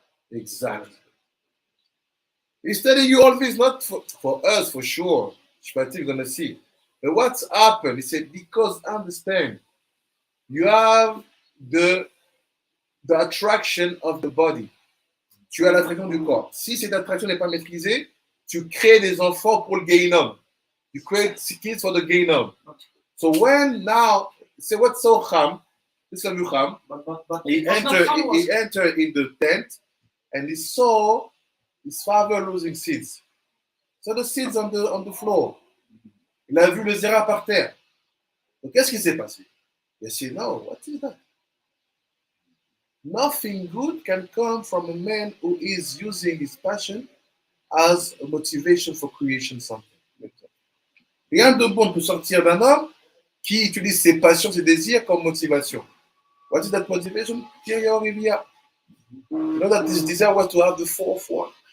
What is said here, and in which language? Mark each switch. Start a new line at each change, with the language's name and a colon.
English: Exactly. He's telling you all this, not for us, for sure. Shpatim gonna see. But what's happened? He said, because understand, you have the attraction of the body.
French: Tu as l'attraction du corps. Si cette attraction n'est pas maîtrisée, tu crées des enfants pour le Gehinnom.
English: You create kids for the Gehinnom. So when now, say what's so Ham, this is Ham. He entered in the tent and he saw his father losing seeds. So the seeds on the floor.
French: Il a vu le zera par terre. Donc, qu'est-ce qui s'est passé?
English: He said, no, what is that? Nothing good can come from a man who is using his passion as a motivation for creation something.
French: Rien de bon peut sortir d'un homme qui utilise ses passions, ses désirs comme motivation.
English: What is that motivation? You know that his desire was to have the fourth one.